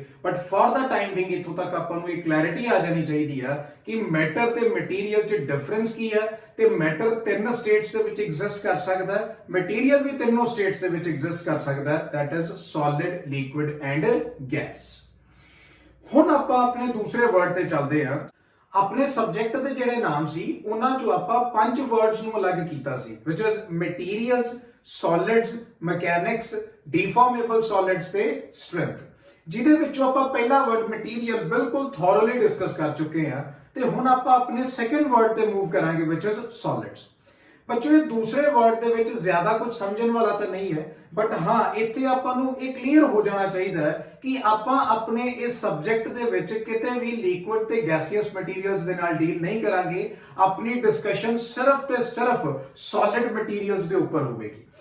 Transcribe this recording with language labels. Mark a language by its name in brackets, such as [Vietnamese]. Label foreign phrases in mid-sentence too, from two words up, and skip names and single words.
[English] but for the time being [Punjabi] ਇਥੋਂ ਤੱਕ ਆਪਾਂ ਨੂੰ ਇਹ ਕਲੈਰਿਟੀ ਆ ਜਾਣੀ ਚਾਹੀਦੀ ਆ ਕਿ ਮੈਟਰ ਤੇ ਮਟੀਰੀਅਲ 'ਚ ਡਿਫਰੈਂਸ ਕੀ ਹੈ ਤੇ ਮੈਟਰ ਤਿੰਨ ਸਟੇਟਸ ਦੇ ਵਿੱਚ ਐਗਜ਼ਿਸਟ ਕਰ ਸਕਦਾ ਹੈ, ਮਟੀਰੀਅਲ ਵੀ ਤਿੰਨੋਂ ਸਟੇਟਸ ਦੇ ਵਿੱਚ ਐਗਜ਼ਿਸਟ ਕਰ ਸਕਦਾ ਹੈ, [English] that is solid, liquid and gas. [Punjabi] ਹੁਣ ਆਪਾਂ ਆਪਣੇ ਦੂਸਰੇ ਵਰਡ ਤੇ ਚੱਲਦੇ ਹਾਂ। ਆਪਣੇ ਸਬਜੈਕਟ ਦੇ ਜਿਹੜੇ ਨਾਮ ਸੀ ਉਹਨਾਂ ਚੋਂ ਆਪਾਂ 5 ਵਰਡਸ ਨੂੰ ਅਲੱਗ ਕੀਤਾ ਸੀ [English] which is materials, solids, mechanics, deformable solids [Punjabi] ਤੇ strength। ਜਿਹਦੇ ਵਿੱਚੋਂ ਆਪਾਂ ਪਹਿਲਾ ਵਰਡ ਮਟੀਰੀਅਲ ਬਿਲਕੁਲ ਥੋਰਲੀ ਡਿਸਕਸ ਕਰ ਚੁੱਕੇ ਹਾਂ ਤੇ ਹੁਣ ਆਪਾਂ ਆਪਣੇ [English] second word [Punjabi] ਤੇ ਮੂਵ ਕਰਾਂਗੇ [English] which is solids। [Punjabi] ਬੱਚੋ ਇਹ ਦੂਸਰੇ ਵਰਡ ਦੇ ਵਿੱਚ ਜ਼ਿਆਦਾ ਕੁਝ ਸਮਝਣ ਵਾਲਾ ਤਾਂ ਨਹੀਂ ਹੈ ਬਟ ਹਾਂ ਇੱਥੇ ਆਪਾਂ ਨੂੰ ਇਹ ਕਲੀਅਰ ਹੋ ਜਾਣਾ ਚਾਹੀਦਾ ਹੈ ਕਿ ਆਪਾਂ ਆਪਣੇ ਇਸ ਸਬਜੈਕਟ ਦੇ ਵਿੱਚ ਕਿਤੇ ਵੀ ਲਿਕੁਇਡ ਤੇ [English] gaseous materials [Punjabi] ਦੇ ਨਾਲ ਡੀਲ ਨਹੀਂ ਕਰਾਂਗੇ। ਆਪਣੀ ਡਿਸਕਸ਼ਨ ਸਿਰਫ ਤੇ ਸਿਰਫ [English] solid materials [Punjabi] ਦੇ ਉੱਪਰ ਹੋਵੇਗੀ।